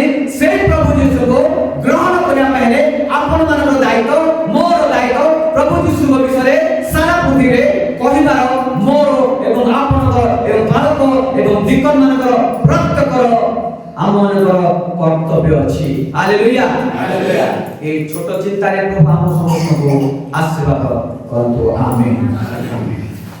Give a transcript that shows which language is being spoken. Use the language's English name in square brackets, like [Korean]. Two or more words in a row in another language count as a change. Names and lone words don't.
[Odia] ସେ ପ୍ରଭୁ ଯୀଶୁକୁ ଗ୍ରହଣ କରିବା ପାଇଁ ହେଲେ ଆପଣମାନଙ୍କର ଦାୟିତ୍ୱ ମୋର ଦାୟିତ୍ୱ ପ୍ରଭୁ ଯୀଶୁଙ୍କ ବିଷୟରେ ସାରା ପୃଥିବୀରେ କହିବାର ମୋର ଏବଂ ଆପଣଙ୍କର ଏବଂ ବାଳକ ଏବଂ ଦିକମାନଙ୍କର ପ୍ରତ୍ୟେକର ଆମମାନଙ୍କର କର୍ତ୍ତବ୍ୟ ଅଛି। ହାଲେଲୁୟା। ଏଇ ଛୋଟ ଚିନ୍ତାରେ ପ୍ରଭୁ ଆମ ସମସ୍ତଙ୍କୁ ଆଶୀର୍ବାଦ କରନ୍ତୁ। ଆମେନ୍।